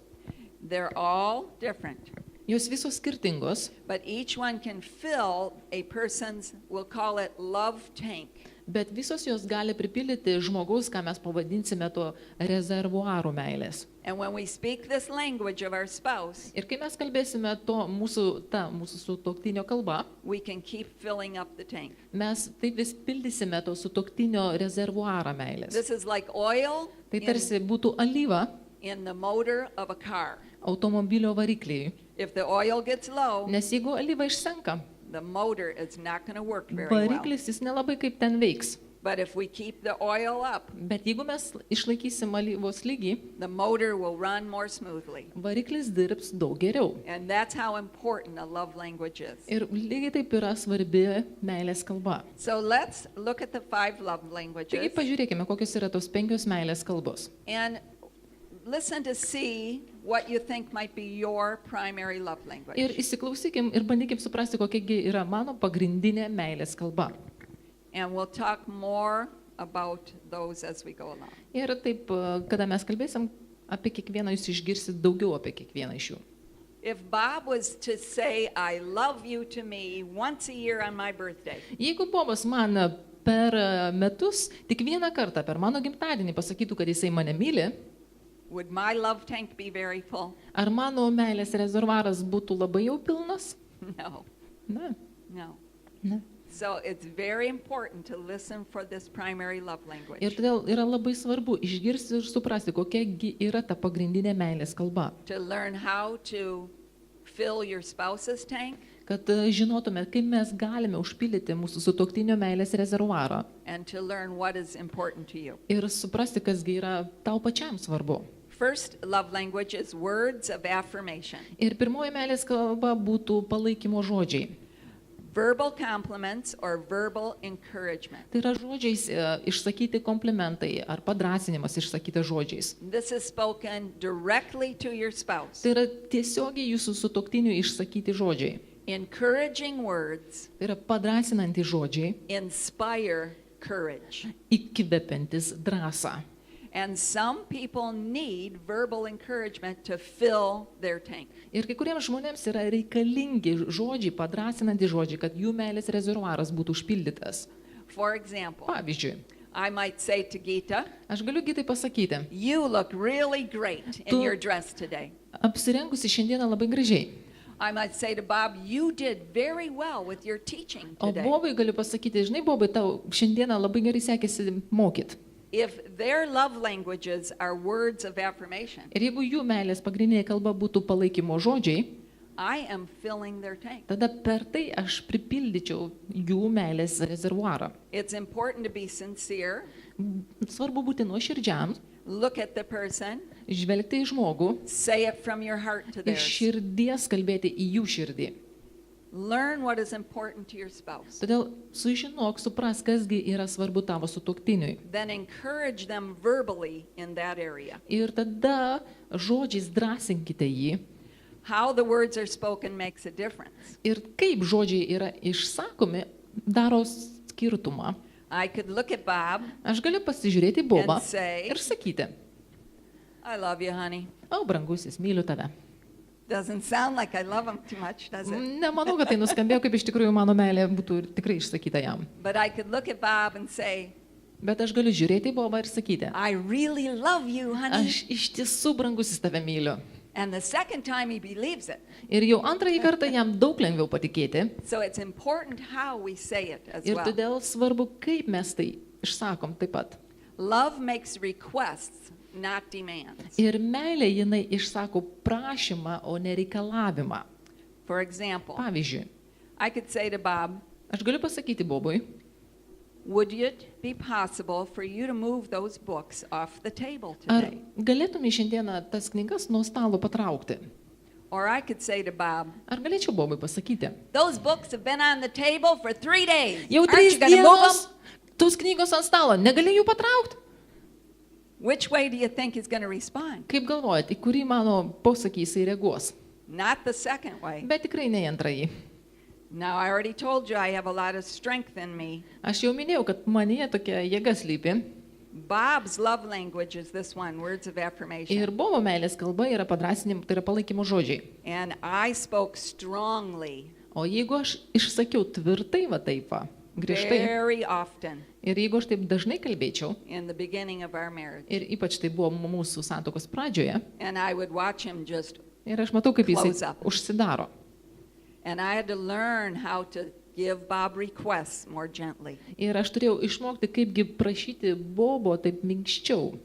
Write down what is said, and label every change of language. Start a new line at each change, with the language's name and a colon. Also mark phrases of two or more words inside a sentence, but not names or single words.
English: They're all different,
Lithuanian: Jos visos skirtingos,
English: but each one can fill a person's, we'll call it love tank.
Lithuanian: bet visos jos gali pripildyti žmogaus, ką mes pavadinsime to rezervuarų meilės.
English: And when we speak this language of our spouse,
Lithuanian: Ir kai mes kalbėsime to mūsų sutuoktinio kalba,
English: we can keep filling up the tank.
Lithuanian: mes taip vis pildysime to sutuoktinio rezervuarą meilės.
English: This is like oil
Lithuanian: Tai tarsi būtų alyva
English: in the motor of a car.
Lithuanian: automobilio varikliai.
English: If the oil gets low,
Lithuanian: Nes jeigu alyva išsenka,
English: the motor is not going to work very well.
Lithuanian: variklis jis nelabai kaip ten veiks.
English: But if we keep the oil up,
Lithuanian: Bet jeigu mes išlaikysim alyvos lygį,
English: the motor will run more smoothly.
Lithuanian: variklis dirbs daug geriau.
English: And that's how important a love language is.
Lithuanian: Ir lygiai taip yra svarbi meilės kalba.
English: So let's look at the 5 love
Lithuanian: Taigi
English: languages
Lithuanian: pažiūrėkime, kokios yra tos 5 meilės kalbos.
English: and listen to see what you think might be your primary love language.
Lithuanian: Ir įsiklausykim ir bandykim suprasti, kokiagi yra mano pagrindinė meilės kalba.
English: And we'll talk more about those as we go along.
Lithuanian: Ir taip, kada mes kalbėsim apie kiekvieną, jūs išgirsit daugiau apie kiekvieną iš jų.
English: If Bob was to say, I love you to me once a year on my birthday,
Lithuanian: Jeigu Bobas man per metus tik vieną kartą per mano gimtadienį pasakytų, kad jisai mane myli,
English: would my love tank be very full?
Lithuanian: ar mano meilės rezervaras būtų labai jau pilnas?
English: No,
Lithuanian: Ne,
English: no.
Lithuanian: ne.
English: So it's very important to listen for this primary love
Lithuanian: Ir
English: language,
Lithuanian: todėl yra labai svarbu išgirsti ir suprasti, kokia gi yra ta pagrindinė meilės kalba.
English: to learn how to fill your spouse's tank
Lithuanian: Kad žinotume, kaip mes galime užpildyti mūsų sutuoktinio meilės rezervuarą.
English: and to learn what is important to you.
Lithuanian: Ir suprasti, kasgi yra tau pačiam svarbu.
English: First love language is words of affirmation.
Lithuanian: Ir pirmoji meilės kalba būtų palaikymo žodžiai.
English: Verbal compliments or verbal encouragement.
Lithuanian: Tai yra žodžiais išsakyti komplimentai ar padrasinimas išsakytas žodžiais.
English: This is spoken directly to your spouse.
Lithuanian: Tai yra tiesiogiai jūsų sutuoktinių išsakyti žodžiai.
English: Encouraging words
Lithuanian: Tai yra padrasinantys žodžiai,
English: inspire courage.
Lithuanian: įkvepiantis drąsą.
English: And some people need verbal encouragement to fill their tank.
Lithuanian: Ir kai kuriems žmonėms yra reikalingi žodžiai, padrasinantys žodžiai, kad jų meilės rezervuaras būtų užpildytas.
English: For example,
Lithuanian: Pavyzdžiui,
English: I might say to Gita,
Lithuanian: aš galiu Gitai pasakyti,
English: you look really great in
Lithuanian: Tu-
English: your dress today.
Lithuanian: apsirengusi šiandieną labai gražiai.
English: I might say to Bob, you did very well with your teaching
Lithuanian: O
English: today.
Lithuanian: Bobai galiu pasakyti, žinai, Bobai, tau šiandieną labai gerai sekėsi mokyt.
English: If their love languages are words of affirmation,
Lithuanian: Ir jeigu jų meilės pagrindinė kalba būtų palaikymo žodžiai,
English: I am filling their tank.
Lithuanian: tada per tai aš pripildyčiau jų meilės rezervuarą.
English: It's important to be sincere,
Lithuanian: Svarbu būti nuoširdžiam,
English: look at the person,
Lithuanian: žvelgti į žmogų,
English: say it from your heart to
Lithuanian: iš
English: theirs.
Lithuanian: širdies kalbėti į jų širdį.
English: Learn what is important to your spouse.
Lithuanian: Todėl sužinok, supras, kasgi yra svarbu tavo sutuoktiniui.
English: Then encourage them verbally in that area.
Lithuanian: Ir tada žodžiais drąsinkite jį.
English: How the words are spoken makes a difference.
Lithuanian: Ir kaip žodžiai yra išsakomi, daro skirtumą.
English: I could look at Bob
Lithuanian: Aš galiu pasižiūrėti į Bobą
English: and say,
Lithuanian: ir sakyti,
English: I love you, honey.
Lithuanian: o brangusis, myliu tave.
English: Doesn't sound like I love him too much, does it?
Lithuanian: Nemanau, kad tai nuskambėjo, kaip iš tikrųjų mano meilė būtų tikrai išsakyta jam.
English: But I could look at Bob and say,
Lithuanian: Bet aš galiu žiūrėti į Bobą ir sakyti,
English: I really love you, honey.
Lithuanian: aš iš tiesų, brangusis, tave myliu.
English: And the second time he believes it.
Lithuanian: Ir jau antrąjį kartą jam daug lengviau patikėti.
English: So it's important how we say it as
Lithuanian: Ir
English: well.
Lithuanian: todėl svarbu, kaip mes tai išsakom taip pat.
English: Love makes requests, not demands.
Lithuanian: Ir meilė jinai išsako prašymą, o ne reikalavimą.
English: For example,
Lithuanian: Pavyzdžiui,
English: I could say to Bob,
Lithuanian: aš galiu pasakyti Bobui,
English: would it be possible for you to move those books off the table
Lithuanian: ar
English: today?
Lithuanian: galėtumai šiandieną tas knygas nuo stalo patraukti?
English: Or I could say to Bob,
Lithuanian: Ar galėčiau Bobui pasakyti?
English: those books have been on the table for 3 days.
Lithuanian: Jau
English: Aren't
Lithuanian: 3
English: you going to move
Lithuanian: dienos,
English: them?
Lithuanian: tos knygos ant stalo, negali jų patraukti?
English: Which way do you think he's going to respond?
Lithuanian: Kaip galvojat, į kurį mano posakį jisai reaguos?
English: Not the second way.
Lithuanian: Bet tikrai ne į antrąjį.
English: Now, I already told you I have a lot of strength in me.
Lithuanian: Aš jau minėjau, kad manyje tokia jėga slypi.
English: Bob's love language is this one, words of affirmation.
Lithuanian: Ir Bobo meilės kalba yra padrasinim, tai yra palaikymo žodžiai.
English: And I spoke strongly,
Lithuanian: O jeigu aš išsakiau tvirtai va taip va, griežtai,
English: very often
Lithuanian: ir jeigu aš taip dažnai kalbėčiau,
English: in the beginning of our marriage.
Lithuanian: ir ypač tai buvo mūsų santuokos pradžioje,
English: And I would watch him just,
Lithuanian: ir aš matau, kaip
English: Close
Lithuanian: jisai
English: up.
Lithuanian: užsidaro.
English: and I had to learn how to give Bob requests more gently.
Lithuanian: Ir aš turėjau išmokti, kaipgi prašyti Bobo taip minkščiau.